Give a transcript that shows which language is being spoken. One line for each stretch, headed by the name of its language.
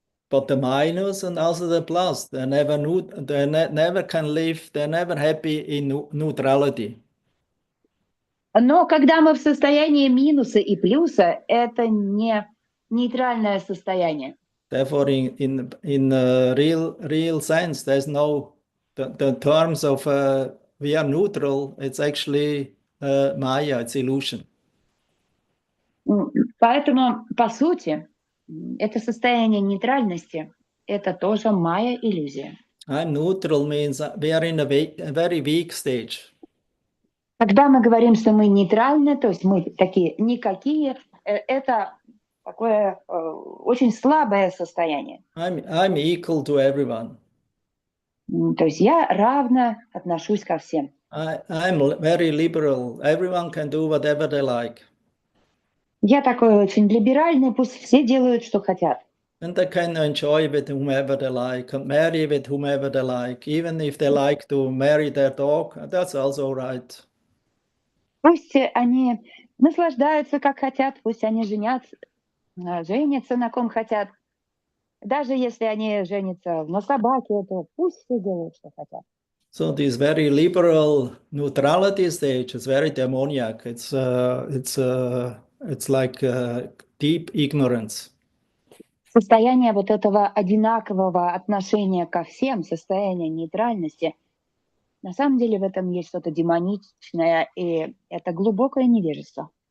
English: But the minus and also the plus, they never can live, they're never happy in neutrality.
Russian: Но когда мы в состоянии минуса и плюса, это не нейтральное состояние.
English: Therefore, in real sense, there's no the terms of we are neutral. It's actually Maya, it's illusion.
Russian: Поэтому, по сути, это состояние нейтральности, это тоже майя иллюзия.
English: I'm neutral means we are in a very weak stage.
Russian: Когда мы говорим, что мы нейтральны, то есть мы такие никакие, это такое очень слабое состояние.
English: I'm equal to everyone.
Russian: То есть я равно отношусь ко всем.
English: I'm very liberal. Everyone can do whatever they like.
Russian: Я такой очень либеральный, пусть все делают, что хотят.
English: And they can enjoy with whomever they like, and marry with whomever they like. Even if they like to marry their dog, that's also right.
Russian: Пусть они наслаждаются, как хотят, пусть они женятся на ком хотят. Даже если они женятся на собаке, то пусть все делают, что хотят.
English: So this very liberal neutrality stage is very demoniac. It's like deep ignorance.
Russian: Состояние вот этого одинакового отношения ко всем, состояние нейтральности, на самом деле в этом есть что-то демоничное, и это глубокое невежество.